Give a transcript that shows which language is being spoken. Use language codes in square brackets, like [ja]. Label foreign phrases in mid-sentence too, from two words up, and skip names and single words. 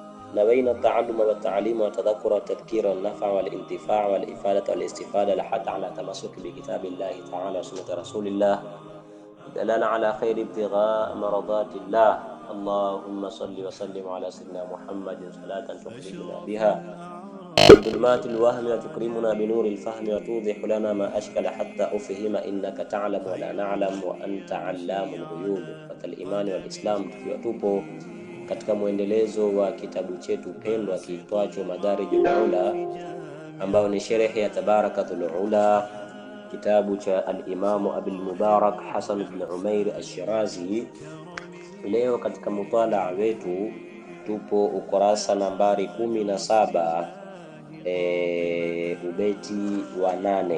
[ar] نوينا التعلم والتعليم والتذكر والتذكير والنفع والانتفاع والإفادة والاستفادة لحتى على تمسك بكتاب الله تعالى وسنة رسول الله دلنا على خير ابتغاء مرضات الله. اللهم صل وسلم على سيدنا محمد صلاة تخرجنا بها من ظلمات الوهم وتكرمنا بنور الفهم وتوضح لنا ما أشكل حتى أفهم إنك تعلم ولا نعلم وأنت علام الغيوب. فالإيمان والإسلام [sw] tukiwa katika muendelezo wa kitabu chetu pendwa kiitwacho Madarijul Ula, ambao ni sherehe ya Tabarakatul Ula, kitabu cha al-Imam Abil Mubarak Hasan ibn Umair al-Shirazi. Leo katika mutalaa wetu tupo ukurasa nambari 17, ubeti wa 8.